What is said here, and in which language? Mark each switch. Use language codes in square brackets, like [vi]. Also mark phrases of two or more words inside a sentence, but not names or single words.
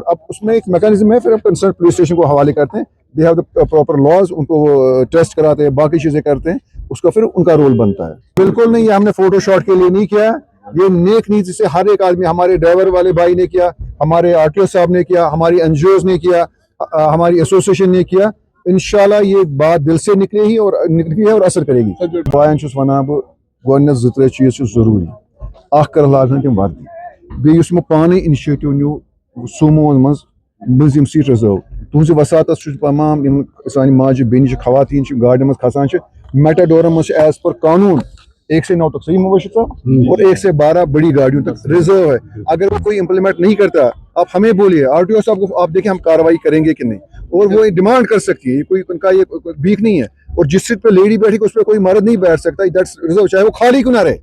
[hi] अब उसमें एक मैकेनिज्म है, फिर हम [en] concerned police station [hi] को हवाले करते हैं, [en] they have the proper laws, [hi] उनको टेस्ट कराते हैं, बाकी चीज़ें करते हैं, उसका फिर उनका रोल बनता है. बिल्कुल नहीं, ये हमने [en] photo shoot [hi] के लिए नहीं किया, ये नेक नीति से हर एक आदमी, हमारे ड्राइवर वाले भाई ने किया, हमारे आरटीओ साहब ने किया, हमारी एनजीओज ने किया, हमारी एसोसिएशन ने किया. इंशाल्लाह ये बात दिल से निकली है और असर करेगी. [ks] बायन छुस वनान बह गोडनेथ 2-3 चीज जरूरी. अख कर लागन तम वर्दी, बेस मो पाने इनिशिएटिव न्यू सूमो मज मुलिम [en] seat reserve. [ks] तुझ वसात तमाम सान माज बेन खवातीन गाड़ी मज खसान, मेटाडोरन मज [en] as per [ks] कानून 1 से 9 तक, सही मुबशिर साहब, [hi] और 1 से 12 बड़ी गाड़ियों तक रिजर्व है. अगर वो कोई इम्प्लीमेंट नहीं करता, आप हमें बोलिए, आरटीओ साहब को आप देखें हम कार्रवाई करेंगे कि नहीं. और वो डिमांड कर सकती है, कोई उनका ये भीख नहीं है. और जिस सीट पे लेडी बैठी उस पर कोई मर्द नहीं बैठ सकता, [en] that's reserve, [hi] चाहे वो खाली क्यों ना रहे.